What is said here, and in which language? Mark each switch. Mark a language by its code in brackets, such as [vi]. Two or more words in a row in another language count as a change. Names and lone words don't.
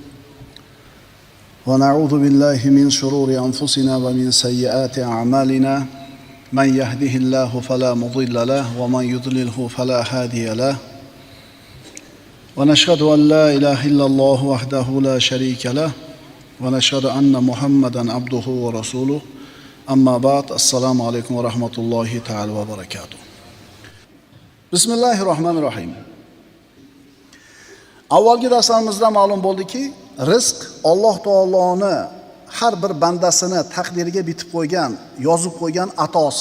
[ar] وَنَعُوذُ بِاللَّهِ مِنْ شُرُورِ أَنْفُسِنَا وَمِنْ سَيِّئَاتِ أَعْمَالِنَا. مَنْ يَهْدِهِ اللَّهُ فَلَا مُضِلَّ لَهُ وَمَنْ يُضْلِلْهُ فَلَا هَادِيَ لَهُ. وَنَشْهَدُ أَنْ لَا إِلَهَ إِلَّا اللَّهُ وَحْدَهُ لَا شَرِيكَ لَهُ وَنَشْهَدُ أَنَّ مُحَمَّدًا عَبْدُهُ وَرَسُولُهُ. أَمَّا بَعْدُ, [uz] assalomu alaykum va rahmatullohi ta'ala va barakatuh. Bismillahirrohmanirrohim. Avvalgi darslarimizda ma'lum bo'ldiki, rizq Alloh taoloni har bir bandasini taqdiriga bitib qo'ygan, yozib qo'ygan atosi.